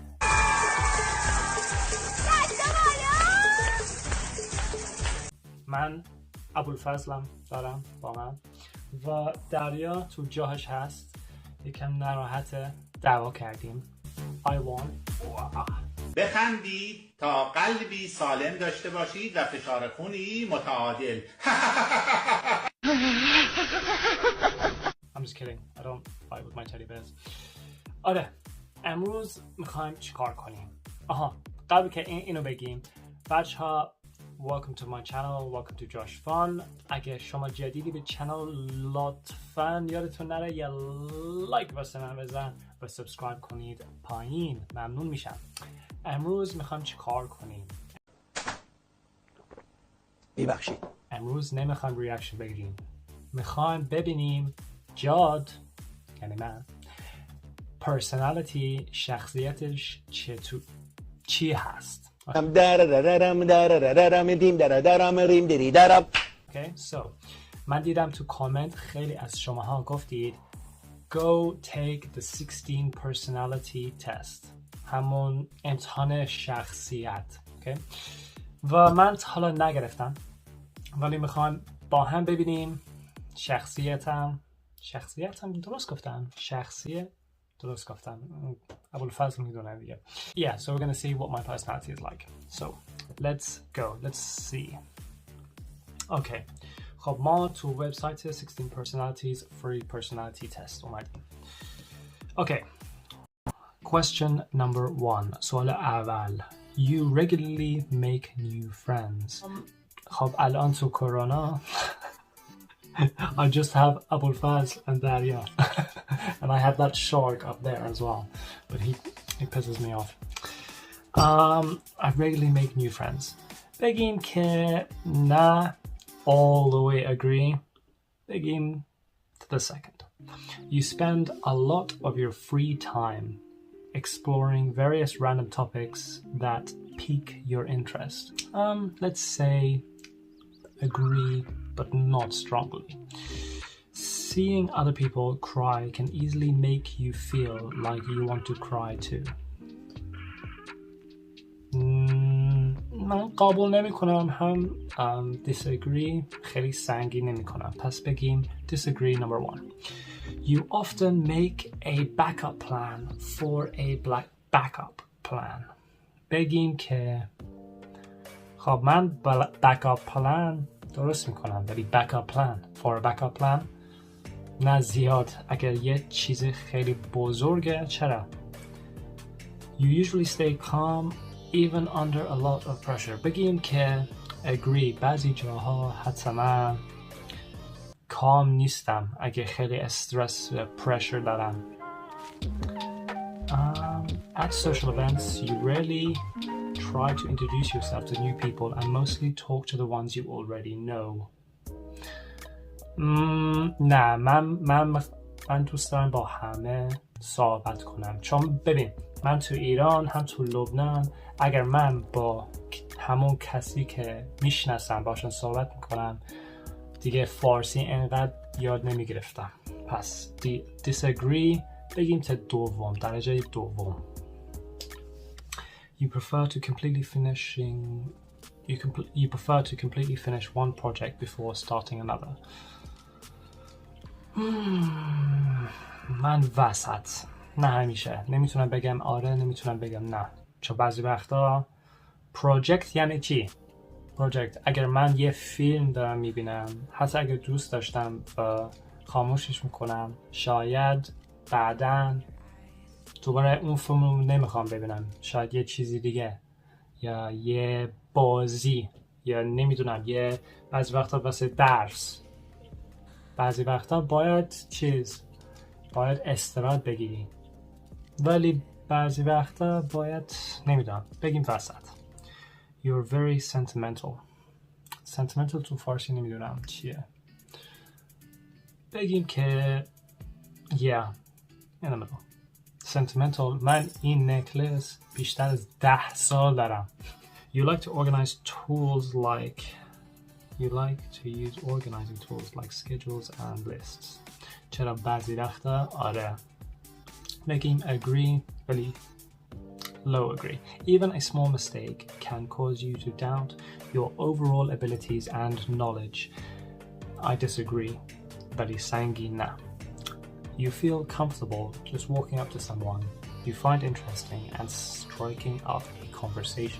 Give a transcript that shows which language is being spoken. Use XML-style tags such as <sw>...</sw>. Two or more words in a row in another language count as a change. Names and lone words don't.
<fa>من ابوالفضلم دارم واقعا و دریا تو جاهش هست، یکم ناراحته، دعوا کردیم. بخندید تا قلبی سالم داشته باشید و فشار خونی متعادل.</fa> <en>I'm just kidding. I don't fight with my teddy bears.</en> <fa>آره، امروز میخوایم چیکار کنیم؟ قبل که اینو بگیم، بچه ها</fa> <en>welcome to my channel, welcome to Josh Fun.</en> <fa>اگه شما جدیدی به چنل لطفاً یادتون نره یه لایک واسه من بزن و سابسکرایب کنید پایین، ممنون میشم. امروز میخوایم چی کار کنیم؟ ببخشید امروز نمیخوایم ریاکشن بگیریم، میخوایم ببینیم جاد یعنی من پرسونالیتی شخصیتش چی هست.</fa> <en>Okay, so</en> <fa>من دیدم تو کامنت خیلی از شماها گفتید</fa> <en>go take the 16 personality test،</en> <fa>همون امتحان شخصیت. okay? و من تا حالا نگرفتم، ولی میخوام با هم ببینیم شخصیتم درست گفتم؟ درست گفتم. ابوالفضل میدونه دیگه.</fa> <en>Yeah, so we're gonna see what my personality is like. So let's go. Let's see. Okay.</en> <fa>خب ما تو وبسایت</fa> <en>16 personalities free personality test</en> <fa>اومدیم.</fa> <en>Okay. Question number 1.</en> <fa>سوال اول.</fa> <en>You regularly make new friends.</en> <fa>خب الان تو کرونا</fa> <en>I just have Abulfazl and Daria and I have that shark up there as well, but he pisses me off. I regularly make new friends.</en> <fa>بگیم که نه</fa> <en>all the way agree. بگیم to the second. You spend a lot of your free time exploring various random topics that pique your interest. Let's say agree, but not strongly. Seeing other people cry can easily make you feel like you want to cry too.</en> <fa>من قبول نمی کنم، هم disagree خیلی سنگین نمی کنم، پس بگیم</fa> <en>disagree number 1. You often make a backup plan for a backup plan.</en> <fa>بگیم که خب من</fa> <en>backup plan</en> <fa>درست میکنم، ولی</fa> <en>backup plan for a backup plan</en> <fa>نه زیاد. اگر یه چیز خیلی بزرگه چرا؟</fa> <en>You usually stay calm even under a lot of pressure.</en> <fa>بگیم که agree بعضی جاها حتما calm نیستم اگه خیلی استرس و pressure دارم.</fa> <en>At social events you rarely try to introduce yourself to new people and mostly talk to the ones you already know.</en> <fa>نه من دوست دارم با همه صحبت کنم، چون ببین من تو ایران هم تو لبنان اگر من با همون کسی که میشناسم باشن صحبت میکنم دیگه فارسی انقدر یاد نمیگرفتم. پس disagree بگیم تا دوم، درجه دوم.</fa> <en>You prefer to completely finish one project before starting another.</en> <fa>من وسط، نه همیشه، نمیتونم بگم آره نمیتونم بگم نه، چون بعضی وقتا پروژکت یعنی چی؟ پروژکت اگر من یه فیلم دارم میبینم، حتی اگر دوست داشتم خاموشش میکنم، شاید بعداً دوباره اون فیلم رو نمیخوام ببینم، شاید یه چیزی دیگه یا یه بازی یا نمیدونم یه بعضی وقتا واسه درس، بعضی وقتا باید استراحت بگیری، ولی بعضی وقتا باید نمیدونم بگیم وسط.</fa> <en>You're very sentimental.</en> <fa>Sentimental تو فارسی نمیدونم چیه، بگیم که</fa> <en>yeah in the middle. Sentimental.</en> <fa>من این نکلس بیشتر از 10 سال دارم،</fa> <en>You like to organize tools like You like to use organizing tools like schedules and lists.</en> <fa>چرا بعضی وقتا آره. بگیم agree ولی</fa> <en>low agree. Even a small mistake can cause you to doubt your overall abilities and knowledge. I disagree.</en> <fa>ولی سنگین نه.</fa> <en>You feel comfortable just walking up to someone you find interesting and striking up a conversation.</en>